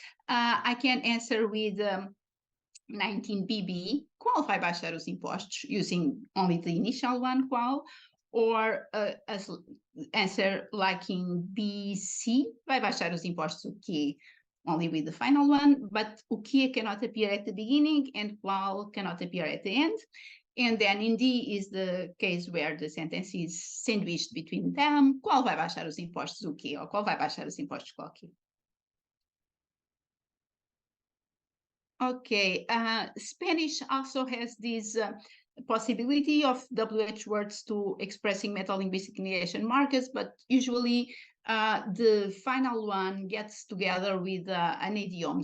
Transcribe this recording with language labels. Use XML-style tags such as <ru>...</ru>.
<en>I can answer with 19BB,</en> <pt>qual vai baixar os impostos,</pt> <en>using only the initial one, qual, or as answer like in BC,</en> <pt>vai baixar os impostos o que,</pt> <en>only with the final one, but o que cannot appear at the beginning and qual cannot appear at the end. And then in D is the case where the sentence is sandwiched between them.</en> <pt>Qual vai baixar os impostos o quê? Ou qual vai baixar os impostos qual quê?</pt> <en>Okay, Spanish also has this possibility of WH words to expressing metalinguistic negation markers, but usually the final one gets together with an idiom.</en>